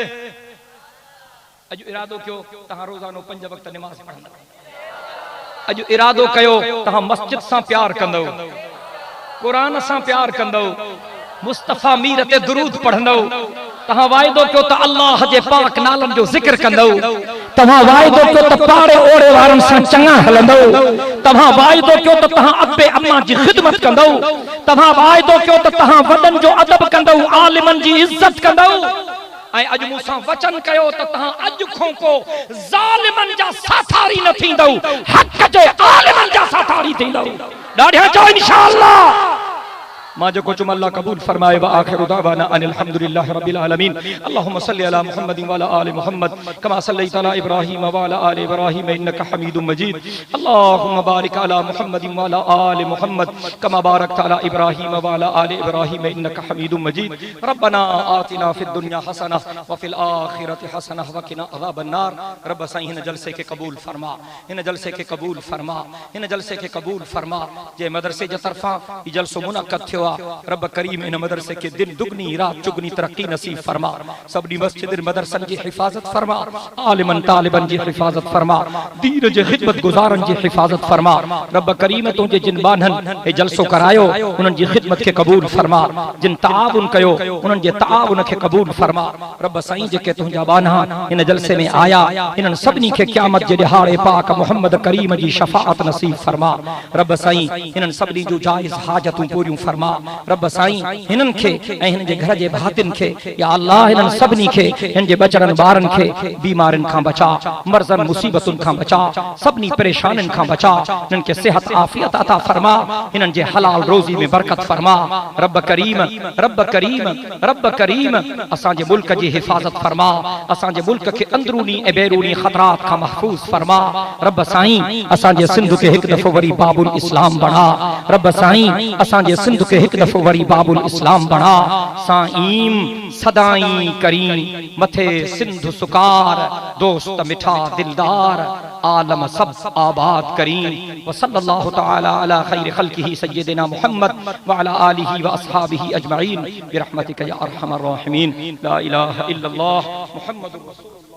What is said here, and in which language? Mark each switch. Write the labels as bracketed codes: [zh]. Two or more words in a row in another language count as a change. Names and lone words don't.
[sd] अजु इरादो कयो तहां रोज़ानो 5 वक्त नमाज पढ़ंदव, अजु इरादो कयो तहां मस्जिद सां प्यार कंदव, कुरान सां प्यार कंदव, मुस्तफ़ा मीर ते दुरूद पढ़ंदव, तहां वाइदो कयो त अल्लाह जे पाक नालनि जो ज़िक्र कंदव, तहां वाइदो कयो त पाड़े ओड़े वारनि सां चङा हलंदव, तहां वाइदो कयो त तहां अब्बे अम्मा जी ख़िदमत कंदव, तहां वाइदो कयो त तहां वॾनि जो अदब कंदव, आलिमनि जी इज़त कंदव। ऐं अॼु मूंसां वचन कयो त तहां अॼु खां को ज़ालिमनि जा साथारी न थींदव, हक़ जे आलिमनि जा साथारी थींदव। ॾाढा चओ इंशाअल्लाह, मां जो कुछ अल्लाह कबूल फरमाए। [ar] وآخر دعوانا أن الحمد لله رب العالمين اللهم صل على محمد وعلى آل محمد كما صليت على إبراهيم وعلى آل إبراهيم إنك حميد مجيد. اللهم بارك على محمد وعلى آل محمد كما باركت على إبراهيم وعلى آل إبراهيم إنك حميد مجيد. ربنا آتنا في الدنيا حسنة وفي الآخرة حسنة وقنا عذاب النار. [sd] रब साईं हिन जलसे के कबूल फरमा, हिन जलसे के कबूल फरमा, हिन जलसे के कबूल फरमा। जे मदरसे जे तरफा ई जलसो मुनक़द थियो आ, रब करीम इन मदरसे के [ur] دن دگنی رات چوگنی [sd] तरक्की नसीब फरमा। सभनी मस्जिद मदरसन जी हिफाजत फरमा, आलिमन तालिबन जी हिफाजत फरमा, दीन जे खिदमत गुजारन जी हिफाजत फरमा। रब करीम तुझे जिन बानन ए जलसो करायो उनन जी खिदमत के कबूल फरमा, जिन ताउन कयो उनन जे ताउन के कबूल फरमा। रब साईं जेके तुझा बाना इन जलसे में आया इनन सभनी के क़यामत जे दिहाड़े पाक मोहम्मद करीम जी शफाअत नसीब फरमा। रब साईं इनन सभनी जो जायज़ हाजतूं पूरियूं फरमा। रब साईं हिनन खे ऐं हिन जे घर जे भातिन खे [ar] يا الله [sd] हिनन सभनी खे हिन जे बचड़न ॿारन खे बीमारिन खां बचा, मर्ज़न मुसीबतुन खां बचा, सभनी परेशानिन खां बचा। हिनन के सेहत आफियत अता फरमा, हिनन जे हलाल रोज़ी में बरकत फरमा। रब करीम रब करीम रब करीम असां जे मुल्क जी हिफाजत फरमा, असां जे मुल्क के अंदरूनी ऐं बैरूनी खतरात खां महफूज फरमा। रब साईं असां जे सिंध के हिक दफ़ो वरी बाबुल इस्लाम बना। रब साईं असां जे सिंध के हिक दफ़ो वरी बाबुल इस्लाम बना। साईं सदाई करीम मथे सिंध सुकार, दोस्त मिठा दिलदार, आलम सब आबाद करीम। [ar] وصلى الله تعالى على خير خلقه سيدنا محمد وعلى آله وأصحابه أجمعين برحمتك يا أرحم الراحمين. لا إله إلا الله محمد رسول الله.